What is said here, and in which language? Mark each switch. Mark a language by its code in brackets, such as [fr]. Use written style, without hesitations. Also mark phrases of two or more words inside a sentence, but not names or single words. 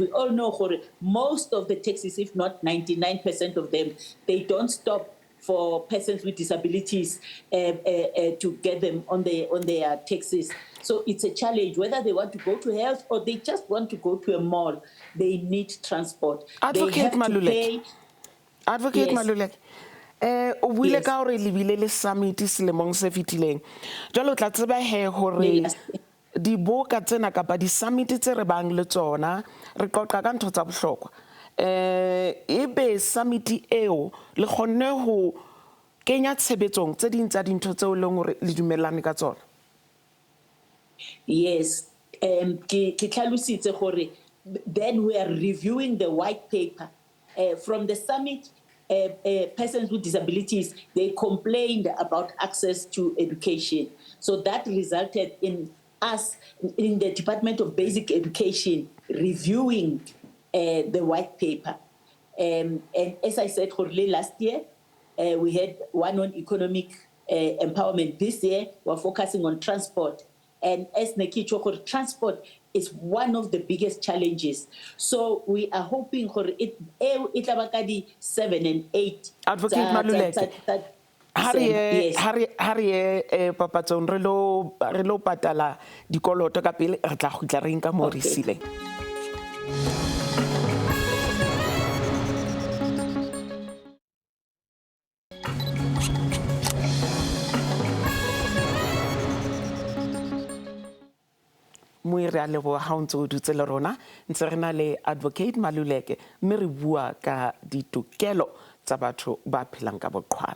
[en] We all know that most of the taxis, if not 99% of them, they don't stop for persons with disabilities to get them on their taxis. So it's a challenge. Whether they want to go to health or they just want to go to a mall, they need transport. Advocate they have Maluleke. to pay. Advocate Yes. Maluleke. [st] O buile [en] Yes. [st] ka hore le bile le summit selemong se fetileng. Jwale o tla tseba he hore [en] Yes. [st] diboka tsena kapa di summit tse re bang le tsona re qoqa ka ntho tsa bohlokwa. Ebe summit eo le kgonne ho kenya tshebetsong tse ding tsa dintho tseo leng hore le dumellane ka tsona. [en] Yes, [st] ke tlhalositse gore [en] then we are reviewing the white paper from the summit. Persons with disabilities, they complained about access to education. So that resulted in us, in the Department of Basic Education, reviewing the white paper. And as I said, last year, we had one on economic empowerment. This year, we're focusing on transport. And as Nekicho, transport is one of the biggest challenges. So we are hoping for it 7 and 8. Advocate Maluleke. Yes. [st] Hari papatsong re lo patala dikoloto ka pele re tla khutla re nka mo re sileng. Mui re a leboha ha o ntse o dutse le rona ntse re na le Advocate Maluleke mme re bua ka ditokelo tsa batho ba phelang ka boqhwala.